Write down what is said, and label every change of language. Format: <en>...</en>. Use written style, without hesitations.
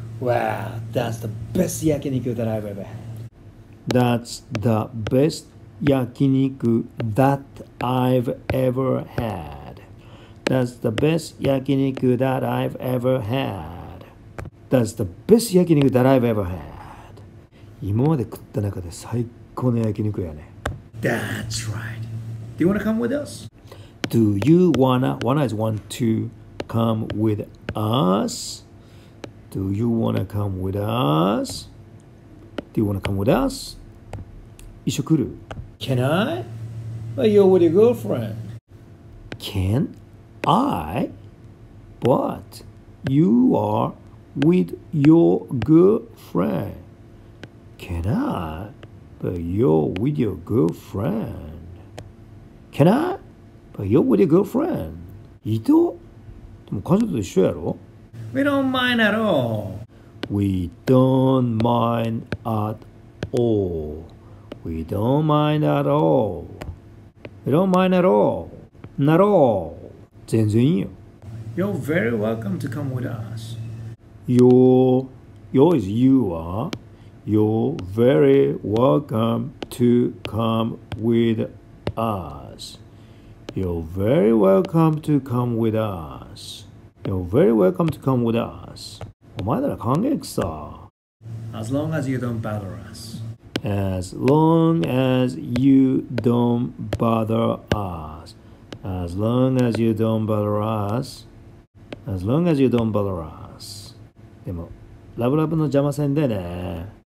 <en>Wow, that's the best 焼肉 that I've ever had. That's the best 焼肉 that I've ever had. That's the best 焼肉 that I've ever had. That's the best 焼肉 that I've ever had.</en> <ja>今まで食った中で最高の焼肉やね。</ja> <en>That's right. Do you want to come with us? Do you wanna is want to come with us? Do you wanna come with us? Do you wanna come with us?</en> <ja>一緒来る</ja> <en>Can I? But you're with your girlfriend. Can I? But you are with your girlfriend. Can I? But you're with your girlfriend. Can I? But you're with your girlfriend.</en> <ja>いいとでも彼女と一緒やろ</ja> <en>We don't mind at all. We don't mind at all. We don't mind at all. We don't mind at all. Not all.</en> <ja>全然いいよ。</ja> <en>You're very welcome to come with us. Your is you are. You're very welcome to come with us. You're very welcome to come with us. You're very welcome to come with us.</en> <ja>お前なら歓迎さ。</ja> <en>As long as you don't bother us. As long as you don't bother us. As long as you don't bother us. As long as you don't bother us.</en> <ja>でも、ラブラブの邪魔せんでね。</ja>